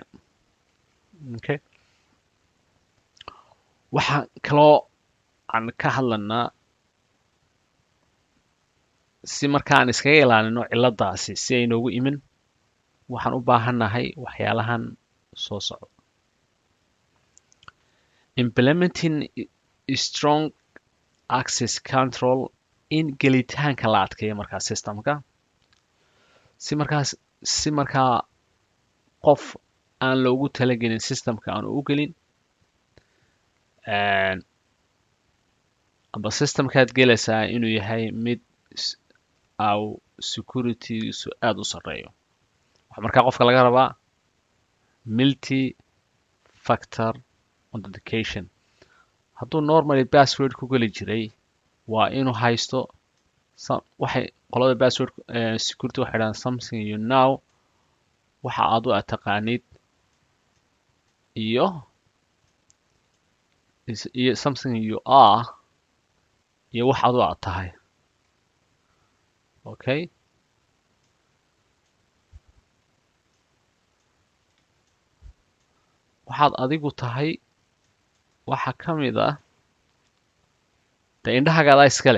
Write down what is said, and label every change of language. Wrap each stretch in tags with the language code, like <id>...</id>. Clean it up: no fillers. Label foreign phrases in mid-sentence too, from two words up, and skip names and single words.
<so>Okay, waxaa kaloo aan ka hadlanaa si markaan iskaga ilaalino ciladaasi si ay noogu imin, waxaan u baahannahay waxyaalahan soo socda.</so> <en>implementing strong access control,</en> <so>in gelitaanka la adkeeyo markaa systemka, si markaa qof aan loogu talagelin systemka aan u gelin, amba systemkaad gelaysaa inuu yahay mid au securitygiisu aad u sarreeyo. waxaa markaa qofka laga rabaa</so> <en>multi factor authentication.</en> <so>hadduu normally password ku geli jiray, waa inuu haysto waxay qolada</so> <en>password security</en> <so>waxay dhahaan</so> <en>something you know,</en> <so>waxa aad u taqaanid, iyo</so> <en>something you are,</en> <so>iyo wax aad u tahay. Okay, waxaad adigu tahay waxa ka mid ah de indhahaaga iskale.</so>